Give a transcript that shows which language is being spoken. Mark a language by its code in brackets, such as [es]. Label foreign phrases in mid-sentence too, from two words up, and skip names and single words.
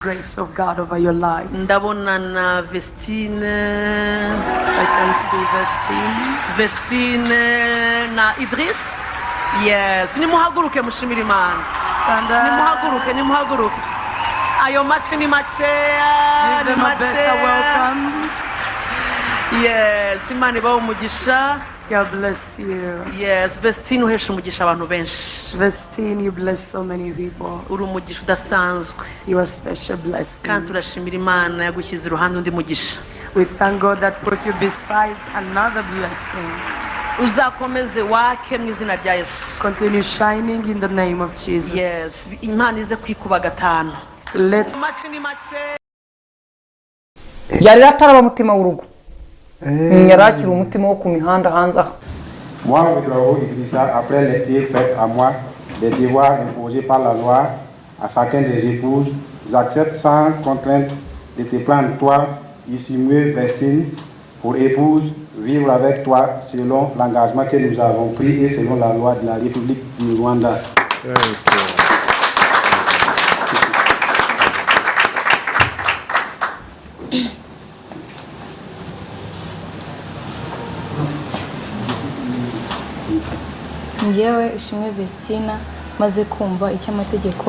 [en] Grace of God over your life. [rw] Ndabona na Vestine. [en] I can see [rw] Vestine na Idris. [en] Yes. [rw] Nimuhaguruke mushimira Imana. [en] Stand up. [rw] Nimuhaguruke. Ayo machi ni macheya. [en] Give them a better welcome. Yes. [rw] Imana ibahe umugisha. [en] God bless you. Yes. [rw] Vestine uhesha umugisha abantu benshi. Vestine, [en] you bless so many people. [rw] Uri umugisha udasanzwe. [en] You are special blessing. [rw] Kandi turashimira Imana yagushyize iruhande undi mugisha. [en] We thank God that put you besides another blessing. [rw] Uzakomeze wake mu izina rya Yesu. [en] Continue shining in the name of Jesus. Yes. [rw] Imana ize kwikuba gatanu. [en] Let's [rw] yari ataraba mutima w'urugo yarakira umutima wo ku mihanda hanze aho. [fr] Moi, Ouedraogo Idrissa, après les tirs faits à moi, les devoirs imposés par la loi à chacun des épouses, j'accepte sans contrainte de te prendre toi, Issimue Vestine, pour épouse, vivre avec toi selon l'engagement que nous avons pris et selon la loi de la République du Rwanda. [rw] Njyewe Ishimwe Vestina maze kumva icyo amategeko